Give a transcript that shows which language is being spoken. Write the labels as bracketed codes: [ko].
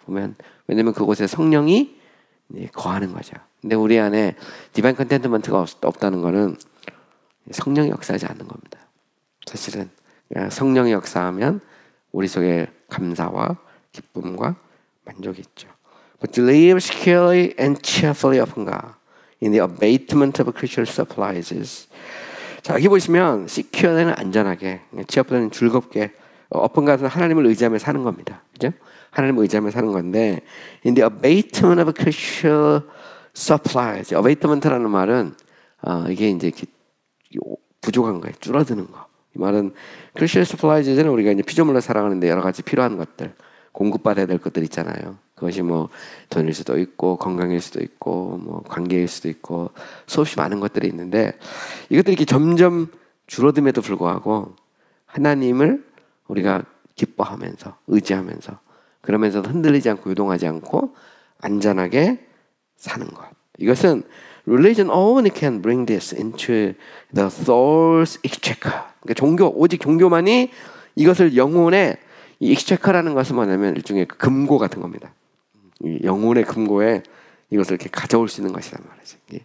[ko] 보면 왜냐하면 그곳에 성령이 거하는 거죠. 근데 우리 안에 디바인 컨텐트먼트가 없다는 것은 성령이 역사하지 않는 겁니다. 사실은 성령이 역사하면 우리 속에 감사와 기쁨과 만족이 있죠. [en] But to live securely and cheerfully upon God in the abatement of creature supplies. [ko] 자, 여기 보시면 secure는 안전하게, cheerfully는 즐겁게, upon God은 하나님을 의지하며 사는 겁니다. 그죠? 하나님을 의지하며 사는 건데 [en] in the abatement of creature supplies. [ko] abatement라는 말은 이게 이제 부족한 거예요. 줄어드는 거. 이 말은 creature supplies는 우리가 이제 피조물로 살아가는데 여러 가지 필요한 것들, 공급받아야 될 것들 있잖아요. 그것이 뭐 돈일 수도 있고 건강일 수도 있고 뭐 관계일 수도 있고 수없이 많은 것들이 있는데 이것들이 이렇게 점점 줄어듦에도 불구하고 하나님을 우리가 기뻐하면서 의지하면서 그러면서도 흔들리지 않고 요동하지 않고 안전하게 사는 것. 이것은 [en] religion only can bring this into the soul's exchequer. [ko] 그러니까 오직 종교만이 이것을 영혼의 이 exchequer라는 것은 뭐냐면 일종의 금고 같은 겁니다. 이 영혼의 금고에 이것을 이렇게 가져올 수 있는 것이란 말이지.